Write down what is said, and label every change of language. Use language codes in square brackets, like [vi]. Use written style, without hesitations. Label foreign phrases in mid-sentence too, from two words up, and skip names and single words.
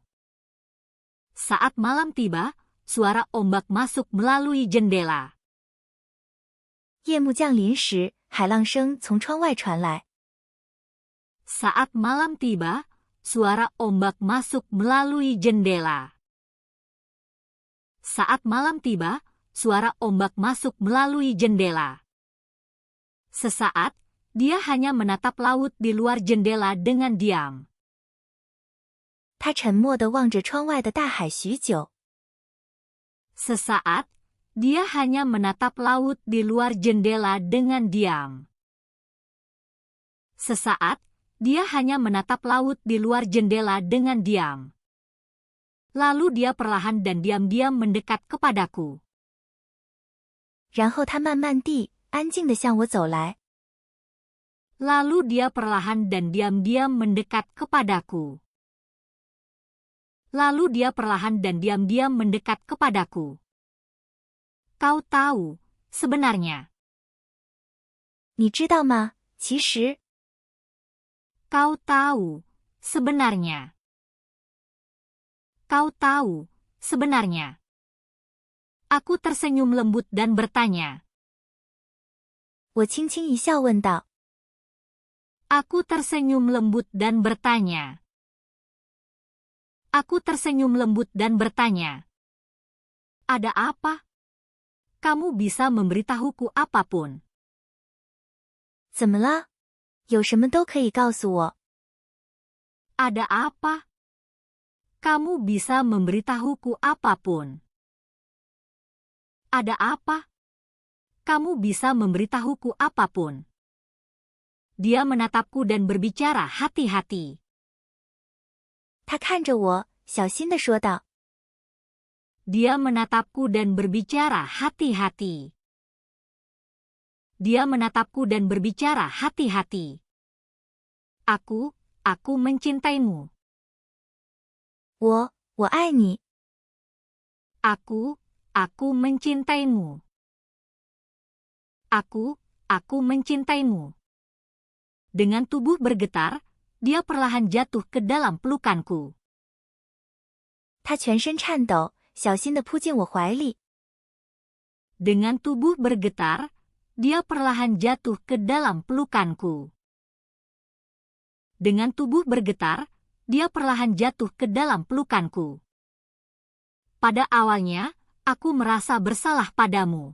[id] Saat malam tiba, suara ombak masuk melalui jendela. [zh] 夜幕降临时，海浪声从窗外传来。 [id] Saat malam tiba, suara ombak masuk melalui jendela. Saat malam tiba, suara ombak masuk melalui jendela. Sesaat, dia hanya menatap laut di luar jendela dengan diam. [zh] 他沉默地望着窗外的大海许久。 [id] Sesaat, dia hanya menatap laut di luar jendela dengan diam. Sesaat, dia hanya menatap laut di luar jendela dengan diam. Lalu dia perlahan dan diam-diam mendekat kepadaku. [zh] 然后他慢慢地、安静地向我走来。 [id] Lalu dia perlahan dan diam-diam mendekat kepadaku. Lalu dia perlahan dan diam-diam mendekat kepadaku. Kau tahu, sebenarnya. [zh] 你知道吗？其实， [id] Kau tahu, sebenarnya. Kau tahu, sebenarnya. Aku tersenyum lembut dan bertanya. [zh] 我轻轻一笑问道。 [id] Aku tersenyum lembut dan bertanya. Aku tersenyum lembut dan bertanya. Ada apa? Kamu bisa memberitahuku apapun. [zh] 怎么了？有什么都可以告诉我。 [id] Ada apa? Kamu bisa memberitahuku apapun. Ada apa? Kamu bisa memberitahuku apapun. Dia menatapku dan berbicara hati-hati. [zh] 他看着我，小心地说道。 [id] Dia menatapku dan berbicara hati-hati. Dia menatapku dan berbicara hati-hati. Aku mencintaimu. [zh] 我爱你。 [id] Aku mencintaimu. Aku mencintaimu. Dengan tubuh bergetar, dia perlahan jatuh ke dalam pelukanku. [zh] 他全身颤抖，小心地扑进我怀里。 [id] Dengan tubuh bergetar, dia perlahan jatuh ke dalam pelukanku. Dengan tubuh bergetar, dia perlahan jatuh ke dalam pelukanku. Pada awalnya, aku merasa bersalah padamu.